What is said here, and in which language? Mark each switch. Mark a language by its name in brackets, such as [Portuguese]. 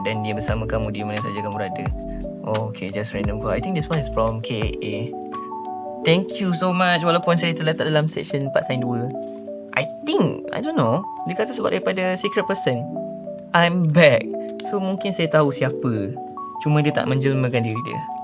[Malay] Dan dia bersama kamu di mana saja kamu berada. [English] Oh, okay, just random quote. I think this one is from KA. Thank you so much. [Malay] Walaupun saya terletak dalam section 4 sains 2. [English] I don't know. [Malay] Dia kata sebab daripada [English] Secret Person. I'm back. [Malay] So mungkin saya tahu siapa. Cuma dia tak menjelmakan diri dia.